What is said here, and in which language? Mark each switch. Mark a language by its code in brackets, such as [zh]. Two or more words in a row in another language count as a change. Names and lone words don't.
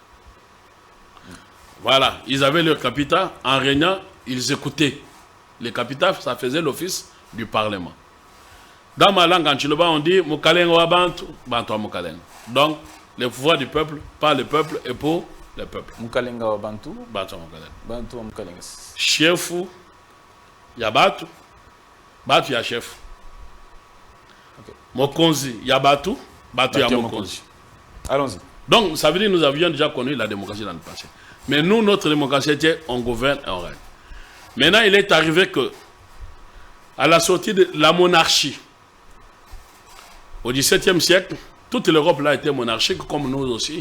[fr] Voilà, ils avaient leur capital. En régnant, ils écoutaient. Les capitas, ça faisait l'office du Parlement. Dans ma langue, en Chiloba, on dit [lua] Mukalen wa Bantu, Bantu wa Mukalen. [fr] Donc, le pouvoir du peuple, par le peuple et pour le peuple. [lua] Mukalenga wa Bantu, Bantu wa Mukalen. Bantu wa Mukalenga. [ln] Chef, ya Batu, Batu ya chef. Okay. Mokonzi, ya Batu, Batu ya Mokonzi. [fr] Allons-y. Donc, ça veut dire que nous avions déjà connu la démocratie dans le passé. Mais nous, notre démocratie était on gouverne et on règne. Maintenant, il est arrivé que, à la sortie de la monarchie, au XVIIe siècle, toute l'Europe là était monarchique, comme nous aussi.